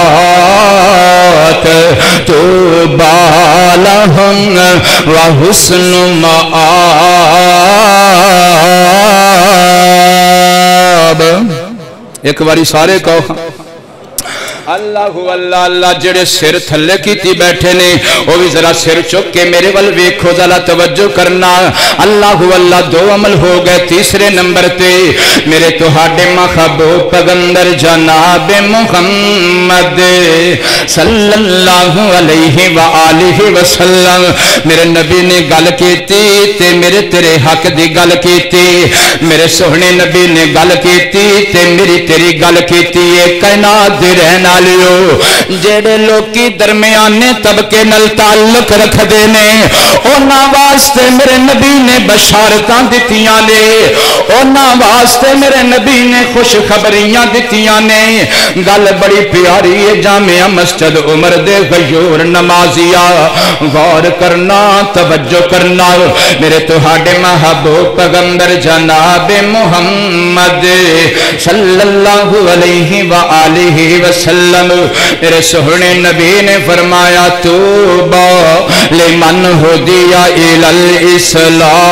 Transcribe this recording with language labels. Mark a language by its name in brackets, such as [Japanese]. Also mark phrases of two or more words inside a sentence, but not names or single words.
[Arabic] طوبی لہم وحسن مآب [Punjabi] ایک باری سارے کہو اللہ اللہ اللہ جڑے سر تھلے کیتی بیٹھے نے وہ بھی ذرا سر چک کے میرے ول ویکھو ذرا توجہ کرنا اللہ اللہ دو عمل ہو گئے تیسرے نمبر تے میرے تہاڈے محبوب پیغمبر جناب محمد [Arabic] صلی اللہ علیہ وآلہ وسلم [Punjabi] میرے نبی نے گل کیتی تے میرے تیرے حق دی گل کیتی میرے سوہنے نبی نے گل کیتی تے میری تیری گل کیتی کائنات دے رہنا جڑے لوکی درمیانے طبقے نال تعلق رکھ دے نے انہاں واسطے میرے نبی نے بشارتاں دتیاں نے انہاں واسطے میرے نبی نے خوشخبریاں دتیاں نے گل بڑی پیاری ہے جامعہ مسجد عمر دے غیور نمازیا غور کرنا توجہ کرنا میرے تہاڈے محبوب پیغمبر جناب محمد [Arabic] صلی اللہ علیہ وآلہ وسلم [Punjabi] میرے سہنے نبی نے فرمایا [Arabic] توبہ لمن ہدی الی الاسلام